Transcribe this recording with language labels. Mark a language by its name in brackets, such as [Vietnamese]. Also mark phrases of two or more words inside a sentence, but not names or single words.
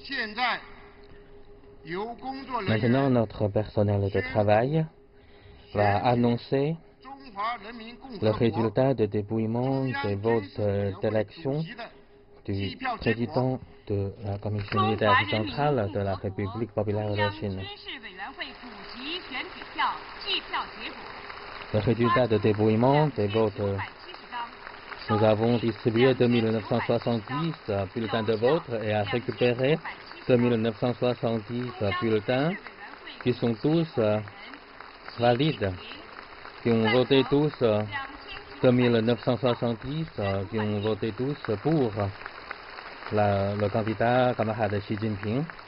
[Chinese] 现在由工作人 [French] Maintenant, [Chinese] 员 [French] notre personnel de travail va annoncer [Chinese] 中华人民共 [French] le [Chinese] 和国 [French] résultat de dépouillement [Chinese] 中央 [French] des [Chinese] 军 [French] votes [Chinese] 事委员会 [French] d'élection [Chinese] 主席的 [French] du [Chinese] 计票结果。 [French] président de la Commission militaire centrale de la République populaire de Chine. [Chinese] 军事委员会主席选举票计票结果。 [French] Le résultat de dépouillement des votes, [Chinese] 2970张。 [French] nous avons distribué 2970 bulletins de vote et à récupérer 2970 bulletins qui sont tous valides, qui ont voté tous 2970, qui ont voté tous pour le candidat camarade Xi Jinping.